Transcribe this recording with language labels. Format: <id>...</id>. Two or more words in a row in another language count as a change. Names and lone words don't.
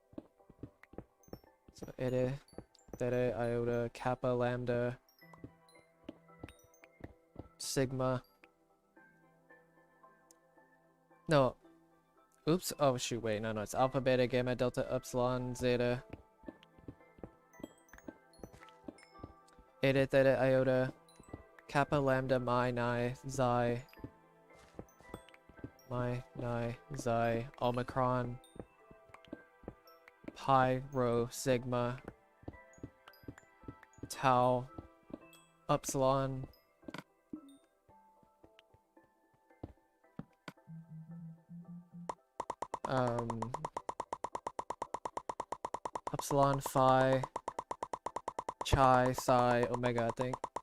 <en>So eta, theta, iota, kappa, lambda, sigma. No. Oops. Oh, shoot. Wait. No, it's alpha, beta, gamma, delta, epsilon, zeta, eta, theta, iota, kappa, lambda, mi, ni, xi, mi, ni, xi, omicron, pi, rho, sigma, how Upsilon Upsilon, Phi, Chi, Psi, Omega, I think.</en>